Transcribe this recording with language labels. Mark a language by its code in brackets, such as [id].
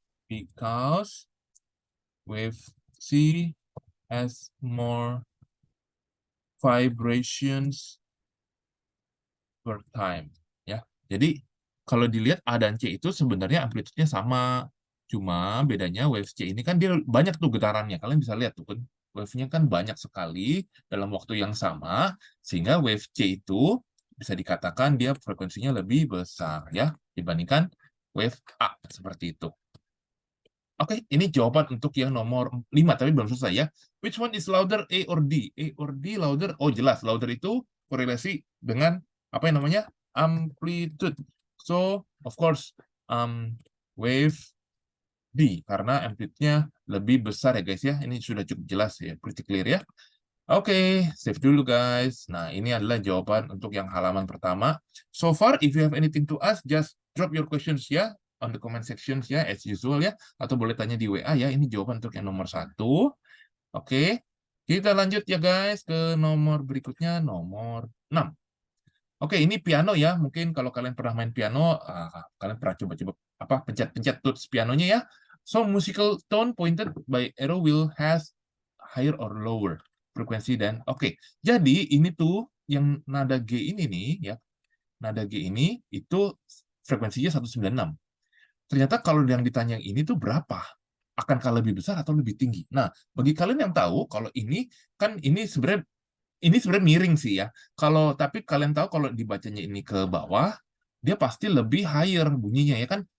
[en] because wave C has more vibrations per time ya. [id] Jadi kalau dilihat A dan C itu sebenarnya amplitude-nya sama. Cuma bedanya wave C ini kan dia banyak tuh getarannya. Kalian bisa lihat tuh kan wave-nya kan banyak sekali dalam waktu yang sama, sehingga wave C itu bisa dikatakan dia frekuensinya lebih besar ya dibandingkan wave A, seperti itu. Oke, ini jawaban untuk yang nomor 5, tapi belum selesai ya. [en] Which one is louder, A or D? A or D louder? [id] Oh, jelas, louder itu korelasi dengan apa yang namanya? Amplitude. [en] So, of course, wave D, [id] karena amplitude-nya lebih besar ya guys ya. Ini sudah cukup jelas ya, [en] pretty clear [id] ya. Oke, save dulu guys. Nah, ini adalah jawaban untuk yang halaman pertama. [en] So far, if you have anything to ask, just drop your questions ya on the comment sections ya, as usual ya. [id] Atau boleh tanya di WA ya. Ini jawaban untuk yang nomor 1. Oke, kita lanjut ya guys ke nomor berikutnya, nomor 6. Oke, ini piano ya. Mungkin kalau kalian pernah main piano, kalian pernah coba-coba apa pencet-pencet tuts pianonya ya. [en] So, musical tone pointed by arrow wheel has higher or lower frekuensi [id] dan oke. Jadi ini tuh yang nada G ini nih ya. Nada G ini itu frekuensinya 196. Ternyata kalau yang ditanya ini tuh berapa? Akankah lebih besar atau lebih tinggi? Nah, bagi kalian yang tahu kalau ini kan ini sebenarnya miring sih ya. Tapi kalian tahu kalau dibacanya ini ke bawah, dia pasti lebih higher bunyinya ya kan.